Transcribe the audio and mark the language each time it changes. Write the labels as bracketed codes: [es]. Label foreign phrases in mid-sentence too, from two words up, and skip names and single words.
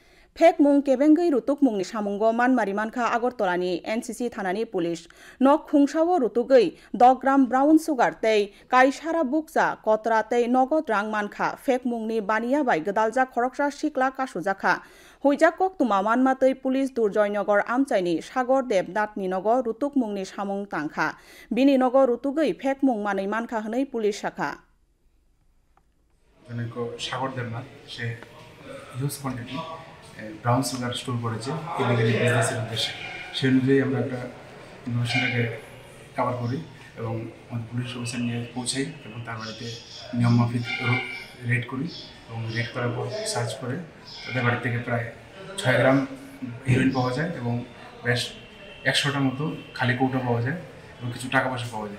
[trp] फेक मुं केबेंगै रुतुक मुंनि सामुंग मानमारि मानखा आगरतलानि एनसीसी थानानि पुलिस नक खुंसावो रुतुगै 10 ग्राम [en] brown sugar [trp] तै काइसारा बुकजा कतरा तै नगद रां मानखा फेक मुंनि बानिया बाय गदालजा खरकसा सिकला कासुजाखा हुइजाकक तुमा मानमातै पुलिस दुर्जयनगर आमचाइनि सागर देबनाथनि नगर रुतुक मुंनि सामुं तांखा बिनि नगर रुतुगै फेक मुं मानै मानखा हनै पुलिस शाखा [bn] সাগর দেবনাথ সে [en] huge quantity brown sugar store [bn] করেছে ইলিগালি বিজনেসের উদ্দেশ্যে সেই অনুযায়ী আমরা একটা ইনফরমেশনটাকে কভার করি এবং আমাদের [en] police officer [bn] নিয়ে পৌঁছাই এবং তার বাড়িতে নিয়ম মাফিক রেড করি এবং রেড করার পর সার্চ করে তাদের বাড়ি থেকে প্রায় 6 গ্রাম হিরোইন পাওয়া যায় এবং বেশ 100টার মতো খালি কৌটো পাওয়া যায় এবং কিছু টাকা পয়সা পাওয়া যায়।